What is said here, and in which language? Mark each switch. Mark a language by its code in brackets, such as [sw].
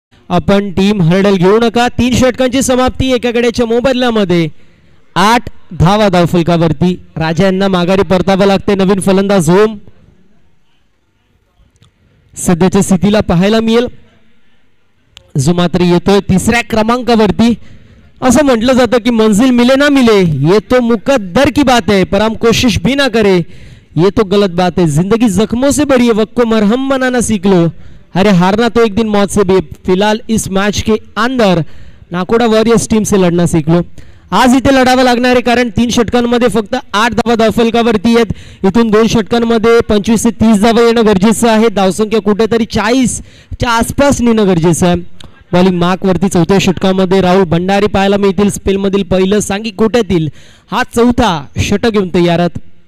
[mr] आपण team hurdle घेऊ नका. 3 षटकांची समाप्ती एका गड्याच्या मोबदल्यामध्ये 8 धावा धावफलकावरती. राजा यांना माघारी परतावं लागते. नवीन फलंदाज होम सध्याच्या स्थितीला पाहायला मिळेल, जो मात्र येतोय 3ऱ्या क्रमांकावरती. [hi] असं म्हटलं जातं की मंजिल मिले ना मिले ये तो मुकद्दर की बात है, पर हम कोशिश भी ना करे ये तो गलत बात है. जिंदगी जख्मों से बड़ी है, वक्त को मरहम बनाना सीख लो. अरे हारना तो एक दिन मौत से भी. फिलहाल इस मैच के अंदर नाकोडा वॉरियर्स टीम से लढना सीख लो. [mr] आज इथे लढावं लागणार आहे, कारण 3 षटकांमध्ये फक्त 8 धावा धावफलकावरती आहेत. इथून 2 षटकांमध्ये 25 ते 30 धावा येणं गरजेचं आहे. धावसंख्या कुठेतरी 40च्या आसपास नेणं गरजेचं आहे. बॉलिंग मार्क वरती 4थ्या षटकामध्ये राहुल भंडारी पाहायला मिळतील. स्पेलमधील पहिलं सांगी कोट्यातील हा 4था षटक घेऊन तयारात.